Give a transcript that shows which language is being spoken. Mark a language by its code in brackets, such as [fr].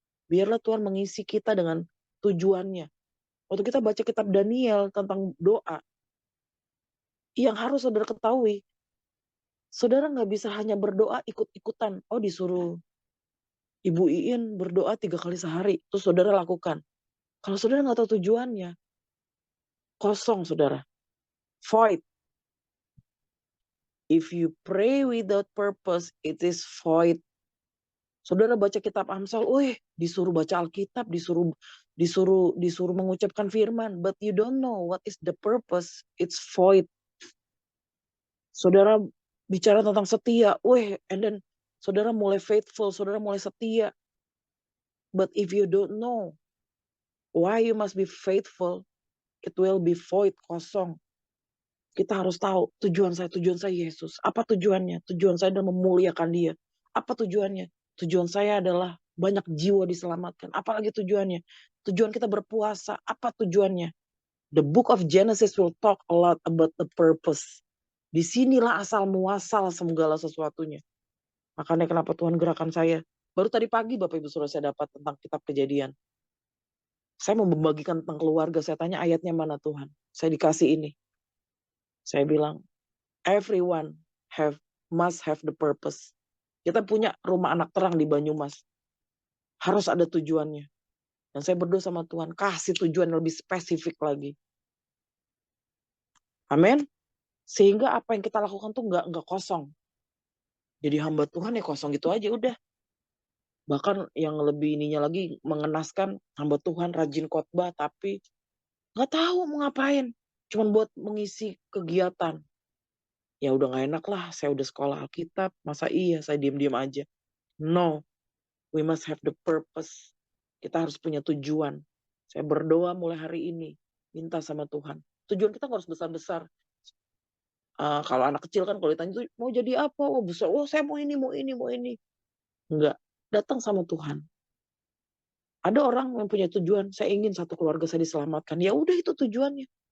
[id] Biarlah Tuhan mengisi kita dengan tujuannya. Waktu kita baca kitab Daniel tentang doa, yang harus saudara ketahui, saudara nggak bisa hanya berdoa ikut-ikutan. Oh disuruh Ibu Iin berdoa 3 kali sehari, terus saudara lakukan. Kalau saudara nggak tahu tujuannya, kosong saudara. [en] Void. If you pray without purpose, it is void. [id] Saudara baca kitab Amsal, disuruh baca Alkitab, disuruh mengucapkan firman, [en] but you don't know what is the purpose, it's void. [id] Saudara bicara tentang setia, [en] and then [id] saudara mulai [en] faithful, [id] saudara mulai setia. [en] But if you don't know why you must be faithful, it will be void, [id] kosong. Kita harus tahu tujuan saya Yesus. Apa tujuannya? Tujuan saya adalah memuliakan Dia. Apa tujuannya? Tujuan saya adalah banyak jiwa diselamatkan. Apalagi tujuannya? Tujuan kita berpuasa. Apa tujuannya? [en] The book of Genesis will talk a lot about the purpose. [id] Disinilah asal muasal segala sesuatunya. Makanya kenapa Tuhan gerakan saya. Baru tadi pagi Bapak Ibu Saudara saya dapat tentang kitab Kejadian. Saya mau membagikan tentang keluarga. Saya tanya ayatnya mana Tuhan. Saya dikasih ini. Saya bilang, [en] everyone must have the purpose. [id] Kita punya rumah anak terang di Banyumas. Harus ada tujuannya. Dan saya berdoa sama Tuhan, kasih tujuan yang lebih spesifik lagi. Amin. Sehingga apa yang kita lakukan tuh nggak kosong. Jadi hamba Tuhan ya kosong gitu aja udah. Bahkan yang lebih ininya lagi mengenaskan, hamba Tuhan rajin khotbah tapi nggak tahu mau ngapain. Cuman buat mengisi kegiatan. Ya udah gak enak lah, saya udah sekolah Alkitab, masa iya saya diam-diam aja. [en] No, we must have the purpose. [id] Kita harus punya tujuan. Saya berdoa mulai hari ini, minta sama Tuhan. Tujuan kita harus besar-besar. Kalau anak kecil kan kalau ditanya, mau jadi apa? Besar. Saya mau ini. Enggak, datang sama Tuhan. Ada orang yang punya tujuan, saya ingin satu keluarga saya diselamatkan. Ya udah, itu tujuannya.